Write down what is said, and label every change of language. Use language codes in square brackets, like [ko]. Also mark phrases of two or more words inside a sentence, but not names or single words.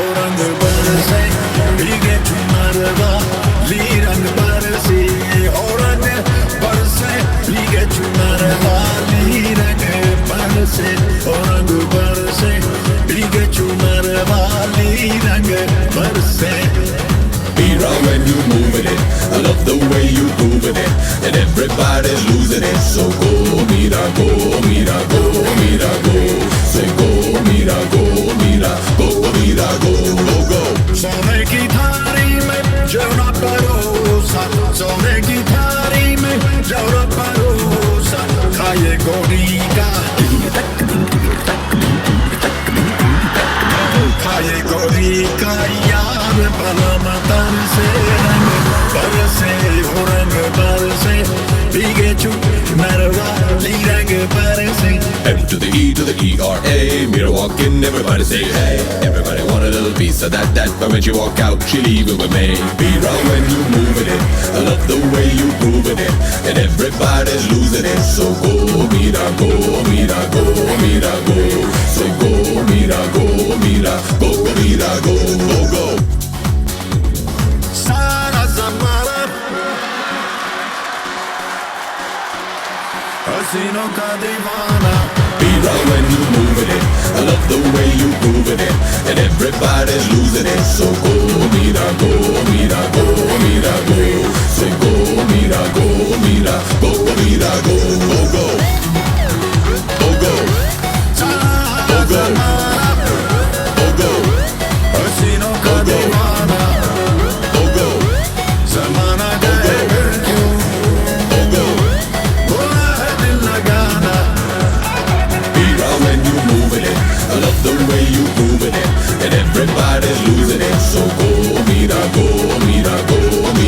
[hi] रंग बरसे भीगे चुनर वाली, रंग बरसे हो रंग बरसे भीगे चुनर वाली, रंग बरसे हो रंग बरसे भीगे चुनर वाली, रंग बरसे। [en] Mira, when you moving it, I love the way you grooving it, and everybody's losing it. So go, mira, go, mira, go, mira, go. Say go, mira, go, mira, go, go, mira, go, go, go. [hi] सोने की थारी में जौना परोसा, सोने की थारी में जौना परोसा, खाए गोरी का, खाए गोरी का यार भला मतन से। रंग बरसे हो रंग बरसे भीगे चुनर वाली, रंग बरसे। [en] M to the E to the E-R-A. Mira walking, everybody say hey. Everybody want a little piece of that. But when she walk out, she leaving with me. Mira, when you moving it, I love the way you grooving it, and everybody's losing it. So go, mira, go, mira, go, mira, go. Say go, mira, go, mira, go, go, mira, go, go, go. [hi] सारा ज़माना हसीनों का दीवाना। [en] Mira, when you moving it, I love the way you grooving it, and everybody's losing it. So go, mira, go, mira, go, mira, go. Say go, mira, go, mira, go, go, mira, go, go, go. Go, go. Go, go. Go, go. [hi] हसीनों का दीवाना। [en] Go, go. [hi] ज़माना गए फिर क्यों, [en] Go, go. [hi] बुरा है दिल लगाना। [en] Mira, when you moving it, I love the way you grooving it, and everybody's losing it. So go, mira, go, mira, go.